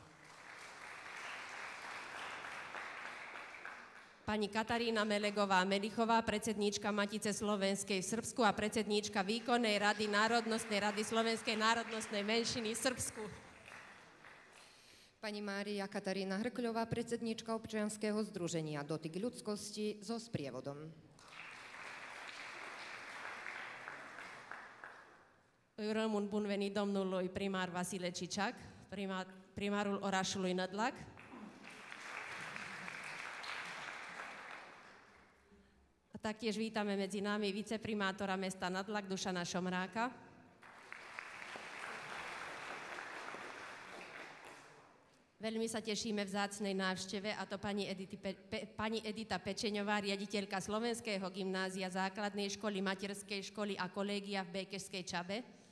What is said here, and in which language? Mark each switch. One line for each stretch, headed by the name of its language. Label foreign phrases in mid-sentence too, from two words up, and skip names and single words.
Slovak: Pani Katarína Melegová-Melichová, predsedníčka Matice slovenskej v Srbsku a predsedníčka Výkonnej rady Národnostnej rady slovenskej národnostnej menšiny v Srbsku. Pani Mária Katarína Hrkľová, predsedníčka občianskeho združenia Dotyk ľudskosti so sprievodom.
Romanian: Rămân bun venit domnului primar Vasile Ciciac, primarul orașului Nădlac.
Slovak: Taktiež vítame medzi nami viceprimátora mesta Nadlak Dušana Šomráka. Veľmi sa tešíme vzácnej návšteve, a to pani Edita Pečeňová, riaditeľka Slovenského gymnázia, základnej školy, materskej školy a kolégia v Békešskej Čabe.